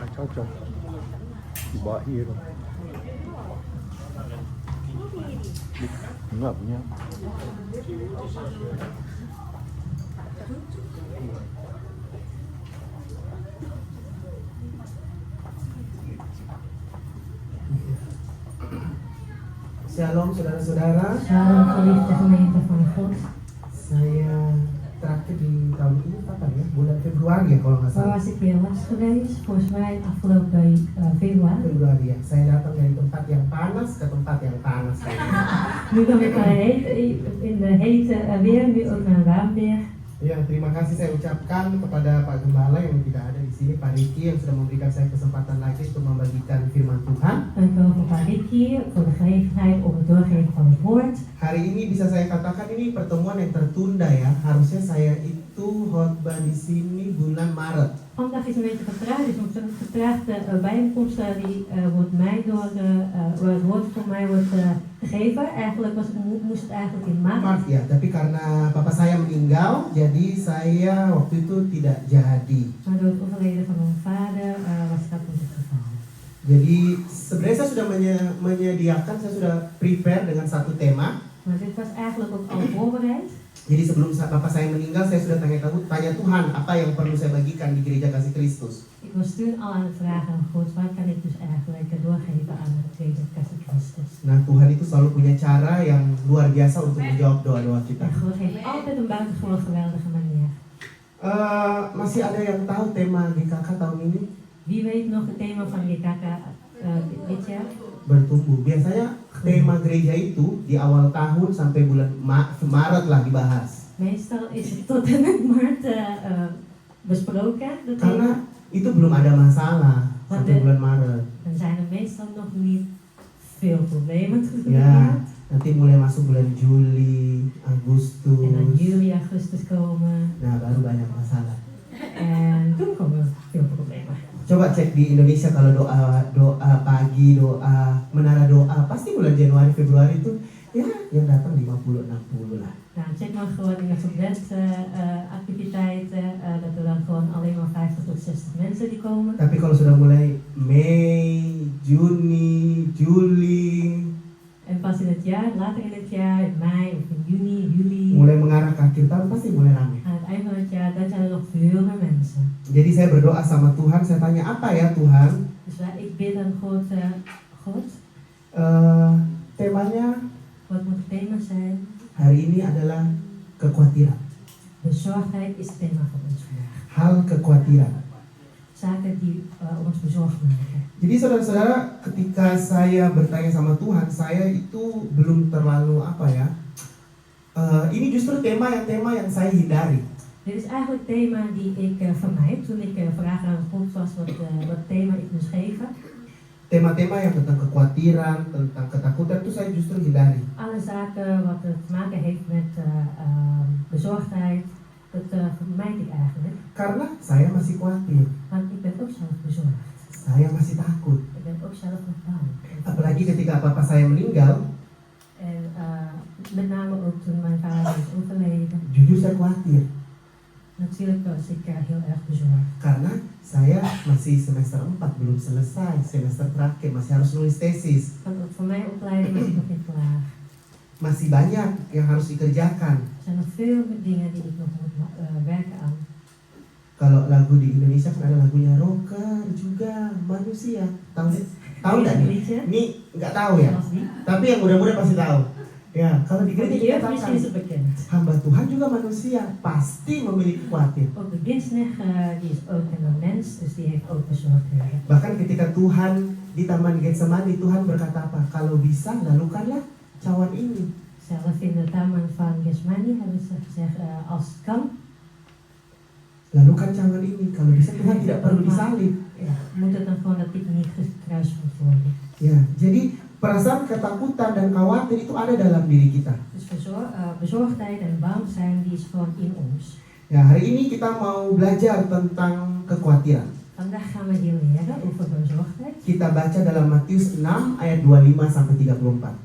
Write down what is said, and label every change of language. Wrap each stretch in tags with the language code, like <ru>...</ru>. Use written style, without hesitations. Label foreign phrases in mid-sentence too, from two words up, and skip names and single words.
<id>cocok di Bahir. Enggak punya. Shalom saudara-saudara.</id> <nl>Shalom geliefde gemeente van God.</nl> <id>Saya terakhir di tahun ini kapan ya? Bulan Februari ya kalau nggak</id> <nl>Waar</nl> <id>salah.</id> <nl>was ik weer last geweest? Volgens mij afgelopen februari.</nl> <id>Februari ya. Saya datang dari tempat yang panas ke tempat yang panas.</id> <nl>Nu dan ik in de hete weer, nu ook naar Waanberg.</nl> <id>Ya, terima kasih saya ucapkan kepada Pak Gembala yang tidak ada di sini, Pak Riki yang sudah memberikan saya kesempatan lagi untuk membagikan firman Tuhan.</id> <nl>Dank u wel voor Pak Ricky voor de gelegenheid om het doorgeven van het woord.</nl> <id>Hari ini bisa saya katakan ini pertemuan yang tertunda ya. Harusnya saya itu khotbah di sini bulan Maret.</id> <nl>Vandaag is een beetje vertraagd, dus een vertraagde bijeenkomst die wordt mij waar het woord voor mij wordt gegeven. Eigenlijk moest het eigenlijk in maart.</nl> <id>Maaf ya, tapi karena papa saya meninggal, jadi saya waktu itu tidak jadi.</id> <nl>Maar door het overlijden van mijn vader was dat niet het geval.</nl> <id>Jadi sebenarnya saya sudah menyediakan, saya sudah prepare dengan satu tema.</id> <nl>Maar dit was eigenlijk ook al voorbereid.</nl> <id>Jadi sebelum papa saya meninggal, saya sudah tanya Tuhan apa yang perlu saya bagikan di Gereja Kasih Kristus.</id> <nl>Ik was toen al aan het vragen aan God, wat kan ik dus eigenlijk doorgeven aan de Gereja Kasih Kristus.</nl> <id>Nah, Tuhan itu selalu punya cara yang luar biasa untuk menjawab doa-doa kita.</id> <nl>En God heeft altijd een buitengewoon geweldige manier.</nl> <id>Masih ada yang tahu tema GKK tahun ini?</id> <nl>Wie weet nog het thema van GKK dit jaar?</nl> <id>Bertumbuh. Biasanya tema gereja itu di awal tahun sampai bulan Maret lah dibahas.</id> <nl>Meestal is het tot en met maart besproken.</nl> <id>Karena itu belum ada masalah sampai bulan Maret.</id> <nl>Dan zijn er meestal nog niet veel problemen.</nl> <id>Ya, nanti mulai masuk bulan Juli, Agustus.</id> <nl>En dan juli, augustus komen.</nl> <id>Nah, baru banyak masalah.</id> <nl>En toen komen veel problemen.</nl> <id>Coba cek di Indonesia kalau doa pagi, doa menara doa, pasti bulan Januari, Februari itu ya yang datang 50-60 lah.</id> <nl>Nou, check maar gewoon in de activiteiten dat er dan gewoon alleen maar 50 tot 60 mensen die komen.</nl> <id>Tapi kalau sudah mulai Mei, Juni, Juli,</id> <nl>en pas in het jaar, later in het jaar, in mei of in juni, juli,</nl> <id>mulai mengarah ke akhir tahun pasti mulai ramai.</id> <nl>aan het eind van het jaar, dan zijn er nog veel meer mensen.</nl> <id>Jadi saya berdoa sama Tuhan, saya tanya apa ya Tuhan?</id> <nl>Dus ik bid aan God,</nl> <id>Temanya</id> <nl>wat moet het thema zijn?</nl> <id>hari ini adalah kekhawatiran.</id> <nl>Bezorgdheid is het thema van ons vandaag.</nl> <id>Hal kekhawatiran.</id> <nl>Zaken die ons bezorgd maken.</nl> <id>Jadi saudara-saudara, ketika saya bertanya sama Tuhan, saya itu belum terlalu ini justru tema yang saya hindari.</id> <nl>Dit is eigenlijk het thema die ik vermijd toen ik vraag aan God was wat thema ik moest geven.</nl> <id>Tema-tema yang tentang kekhawatiran, tentang ketakutan itu saya justru hindari.</id> <nl>Alle zaken wat te maken heeft met bezorgdheid, dat vermijd ik eigenlijk.</nl> <id>Karena saya masih khawatir.</id> <nl>Want ik ben ook zelf bezorgd.</nl> <id>Saya masih takut.</id> <nl>Ik ben ook zelf nog bang.</nl> <id>Apalagi ketika papa saya meninggal.</id> <nl>En met name ook toen mijn vader is overleden.</nl> <id>Jujur saya khawatir.</id> <nl>Natuurlijk was ik heel erg bezorgd.</nl> <id>Karena saya masih semester 4 belum selesai, semester terakhir masih harus nulis tesis.</id> <nl>Want ook voor mijn opleiding is het nog niet klaar.</nl> <id>Masih banyak yang harus dikerjakan.</id> <nl>Er zijn nog veel dingen die ik nog moet werken aan.</nl> <id>Kalau lagu di Indonesia kan ada lagunya rocker juga manusia. Tahu nggak nih? Ini nggak tahu ya. Tapi yang muda-muda pasti tahu. Ya, kalau di gereja kita katakan hamba Tuhan juga manusia, pasti memiliki khawatir.</id> <nl>Ook de dienstknecht die is ook een mens, dus die heeft ook bezorgdheid.</nl> <id>Bahkan ketika Tuhan di Taman Getsemani, Tuhan berkata apa? Kalau bisa, lakukanlah cawan ini.</id> <nl>Zelf in de Taman van Getsemani hebben ze gezegd, als het kan,</nl> <id>lakukan cawan ini. Kalau bisa Tuhan tidak perlu disalib.</id> <nl>Ja, moet het dan gewoon dat ik niet gekruisigd word.</nl> <id>Ya, jadi perasaan ketakutan dan khawatir itu ada dalam diri kita.</id> <nl>Dus bezorgdheid en bang zijn, die is gewoon in ons.</nl> <id>Ya, hari ini kita mau belajar tentang kekhawatiran.</id> <nl>Vandaag gaan we hier leren over bezorgdheid.</nl> <id>Kita baca dalam Matius 6 ayat 25 sampai 34.</id>